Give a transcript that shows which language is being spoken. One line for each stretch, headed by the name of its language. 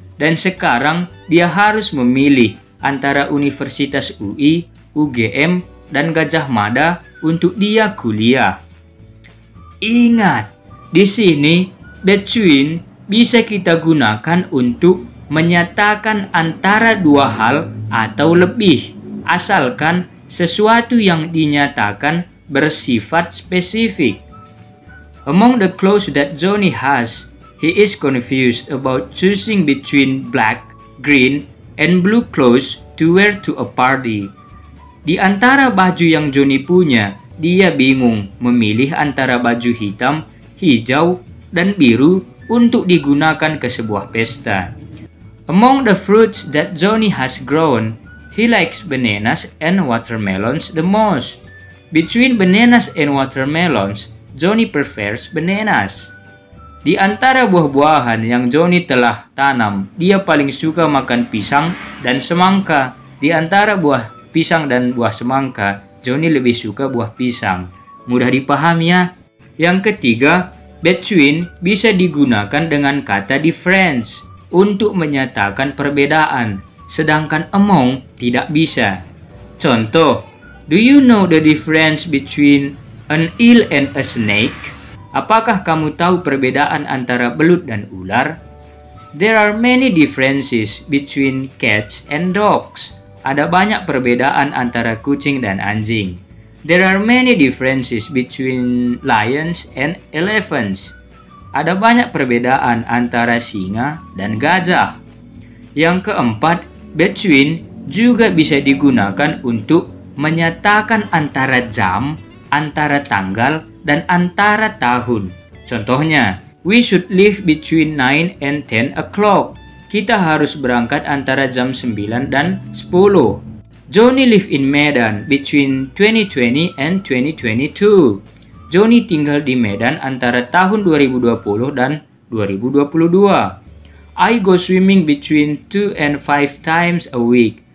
Indonesian: Dan sekarang dia harus memilih antara Universitas UI, UGM, dan Gajah Mada untuk dia kuliah. Ingat, Di sini, between bisa kita gunakan untuk menyatakan antara dua hal atau lebih, asalkan sesuatu yang dinyatakan bersifat spesifik.
English: Among the clothes that Johnny has, he is confused about choosing between black, green, and blue clothes to wear to a party.
Indonesian: Di antara baju yang Johnny punya, dia bingung memilih antara baju hitam, hijau, dan biru untuk digunakan ke sebuah pesta.
English: Among the fruits that Johnny has grown, he likes bananas and watermelons the most. Between bananas and watermelons, Johnny prefers bananas.
Indonesian: Di antara buah-buahan yang Johnny telah tanam, dia paling suka makan pisang dan semangka. Di antara buah pisang dan buah semangka, Johnny lebih suka buah pisang. Mudah dipahami ya. Yang ketiga, between bisa digunakan dengan kata difference untuk menyatakan perbedaan, sedangkan among tidak bisa.
English: Contoh, do you know the difference between an eel and a snake?
Indonesian: Apakah kamu tahu perbedaan antara belut dan ular?
English: There are many differences between cats and dogs.
Indonesian: Ada banyak perbedaan antara kucing dan anjing.
English: There are many differences between lions and elephants.
Indonesian: Ada banyak perbedaan antara singa dan gajah. Yang keempat, between juga bisa digunakan untuk menyatakan antara jam, antara tanggal, dan antara tahun.
English: Contohnya, we should leave between 9 and 10 o'clock.
Indonesian: Kita harus berangkat antara jam 9 dan 10.
English: Johnny live in Medan between 2020 and 2022.
Indonesian: Johnny tinggal di Medan antara tahun 2020 dan 2022.
English: I go swimming between 2 and 5 times a week.